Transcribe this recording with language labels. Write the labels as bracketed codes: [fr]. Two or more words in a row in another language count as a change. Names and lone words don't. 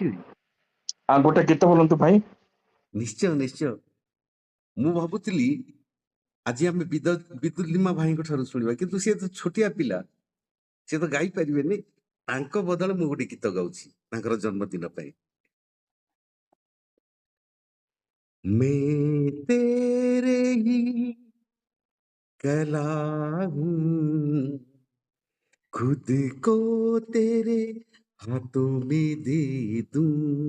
[or] ଗୋଟେ ଗୀତ ବୋଲନ୍ତୁ ଭାଇ। ନିଶ୍ଚୟ। ମୁଁ ଭାବୁଥିଲି ଆଜି ଆମେ ବିଦ୍ୟୁତ ଲିମା ଭାଇଙ୍କ ଠାରୁ ଶୁଣିବା, କିନ୍ତୁ ସେ ତ ଛୋଟିଆ ପିଲା, ସେ ତ ଗାଇ ପାରିବେନି। ତାଙ୍କ ବଦଳରେ ମୁଁ ଗୋଟେ ଗୀତ ଗାଉଛି ତାଙ୍କର ଜନ୍ମଦିନ ପାଇଁ। [hi] मैं तेरे ही कला हूँ, खुद को तेरे हाथों में दे दूं।